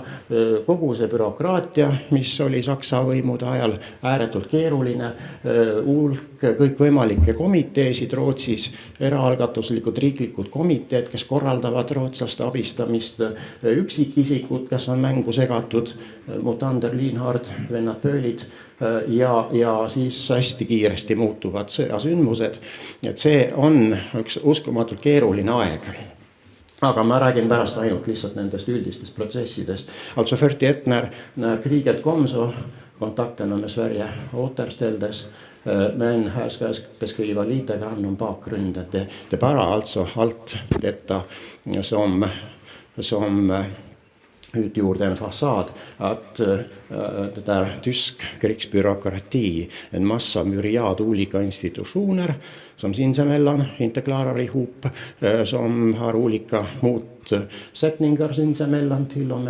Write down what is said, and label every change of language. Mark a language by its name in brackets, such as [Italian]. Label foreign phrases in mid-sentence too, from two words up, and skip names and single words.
[Estonian] Kogu see bürokraatia, mis oli Saksa võimude ajal ääretult keeruline, hulk kõikvõimalikke komiteesid Rootsis, eraalgatuslikud riiklikud komiteed, kes korraldavad rootslaste abistamist, üksikisikud, kes on mängu segatud, Mutander, Lienhard, vennad Pöölid ja siis hästi kiiresti muutuvad sõjasündmused. Et see on üks uskumatult keeruline aeg. Aga ma räägin pärast ainult lihtsalt nendest üldistest protsessidest. [Swedish] Also 41 när kriget kom så kontakterna med Sverige återställdes. Men här ska jag beskriva lite grann om bakgrunden. Det bara alltså allt detta som utgjorde en fasad att det där tysk krigsbyråkrati, en massa myriad olika institutioner som sinsemellan inte klarar ihop, som har olika motsättningar sinsemellan till och med.